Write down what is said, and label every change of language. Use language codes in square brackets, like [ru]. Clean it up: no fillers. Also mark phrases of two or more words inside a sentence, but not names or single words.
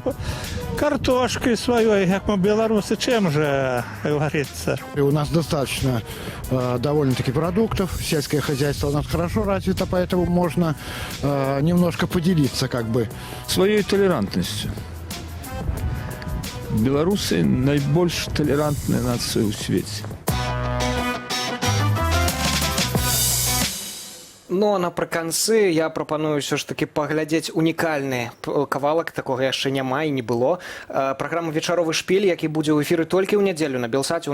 [ru] Картошкой своей, как мы белорусы, чем же, как говорится? И у нас достаточно довольно-таки продуктов, сельское хозяйство у нас хорошо развито, поэтому можно немножко поделиться как бы. Своей толерантностью. [be] Белорусы найбольш толерантная нация у свете. Ну, а напрыканцы я прапаную ўсё ж такі паглядзець унікальны кавалак, такога яшчэ няма і не было. Праграма «Вечаровы шпіль», які будзе ў эфіры толькі ў нядзелю на Белсаце.